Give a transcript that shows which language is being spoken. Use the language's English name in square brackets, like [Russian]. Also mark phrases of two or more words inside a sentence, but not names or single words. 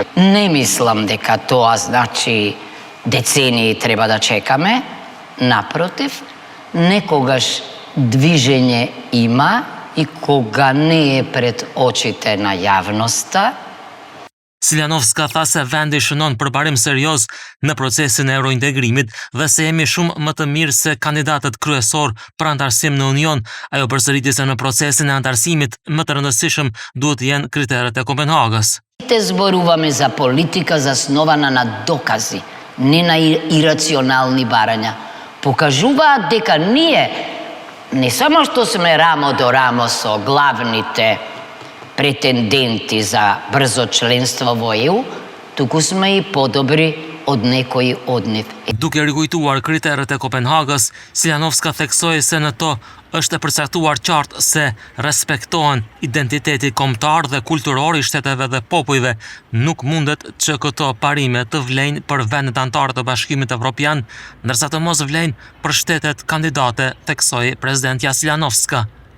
[Macedonian] Не мислам дека тоа значи децении треба да чекаме, напротив, некогаш движење има и кога не е пред очите на јавноста. [Albanian] Silianovska tha se vendi shënon përparim serioz në procesin e eurointegrimit dhe se jemi shumë më të mirë se kandidatët kryesor për antarësim në Union. Ajo përsëriti se në procesin e antarësimit më të rëndësishëm duhet jenë kriteret e Kopenhagës. [Macedonian] Те зборуваме за политика заснована на докази, не на ирационални барања. Покажуваат дека ние не само што сме рамо до рамо со главните претенденти за брзо членство во ЕУ, туку сме и подобри од некои од нив. [Albanian] Duke rikujtuar kriteret e Kopenhagës, Silianovska theksoi se në to është e përcaktuar qartë se respektohen identiteti kombëtar dhe kulturor i shteteve dhe popujve. Nuk mundet që këto parime të vlejnë për vendet anëtare të Bashkimit Evropian, ndërsa të mos vlejnë për shtetet kandidate, theksoi presidentja Silianovska.